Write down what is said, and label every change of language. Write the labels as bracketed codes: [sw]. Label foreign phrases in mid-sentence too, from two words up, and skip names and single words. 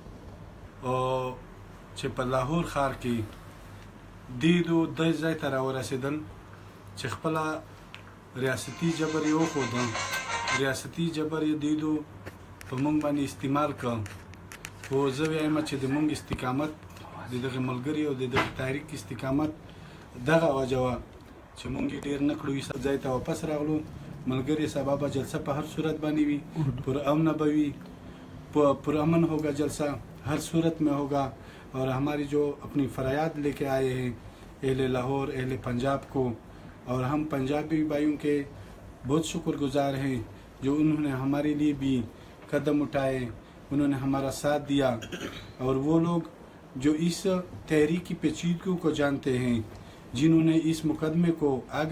[ps] چې په لاهور ښار کې دې ځای ته راورسېدل چې خپله ریاستي جبر یې وښوده ریاستي جبر یې په موږ باندې استعمال کړ خو زه وایم چې د موږ استقامت د دغه ملګري او د دغه تحریک استقامت دغه وجه وه چې موږ یې ډېر نه کړو ځای ته واپس راغلو ملګري سبا به جلسه په هر صورت باندې وي پرامن به وي [ur] پرامن ہوگا جلسہ ہر صورت میں ہوگا اور ہماری جو اپنی فریاد لے کے آئے ہیں اہل لاہور اہل پنجاب کو اور ہم پنجابی بھائیوں کے بہت شکر گزار ہیں جو انہوں نے ہمارے لیے بھی قدم اٹھائے انہوں نے ہمارا ساتھ دیا اور وہ لوگ جو اس تحریکی پیچیدگیوں کو جانتے ہیں جنہوں نے اس مقدمے کو آگے